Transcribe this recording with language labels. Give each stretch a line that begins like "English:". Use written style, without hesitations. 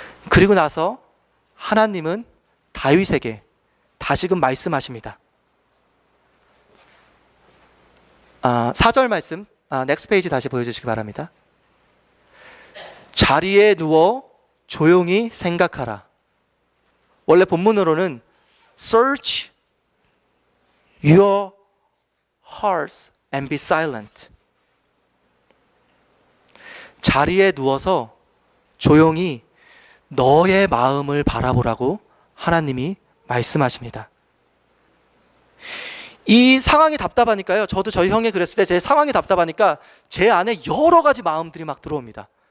Korean: 그리고 나서 하나님은 다윗에게 다시금 말씀하십니다. 4절 말씀, 넥스트 페이지 다시 보여주시기 바랍니다. 자리에 누워 조용히 생각하라. 원래 본문으로는
English: Search your hearts and be silent.
Korean: 자리에 누워서 조용히 너의 마음을 바라보라고 하나님이 말씀하십니다. 이 상황이 답답하니까요, 저도 저희 형이 그랬을 때 제 상황이 답답하니까 제 안에 여러 가지 마음들이 막 들어옵니다.